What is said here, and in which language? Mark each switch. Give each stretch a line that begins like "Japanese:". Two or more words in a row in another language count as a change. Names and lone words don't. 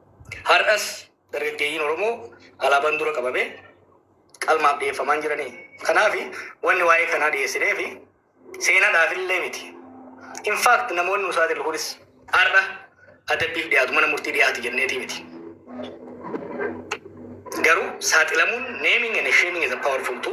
Oromo: Har'as dargaggeeyyiin Oromoo alaabaan dura qabamee qalmaaf dhiyeeffamaa jiranii. Kanaaf wanni waa'ee kanaa dhiyeessinee fi seenaadhaaf illee miti.
English: In fact
Oromo: namoonni nu saaxilu kunis har'a adabbiif dhiyaatu mana murtii dhiyaatu jenneetii miti. Garuu saaxilamuun
English: naming and shaming is a powerful tool.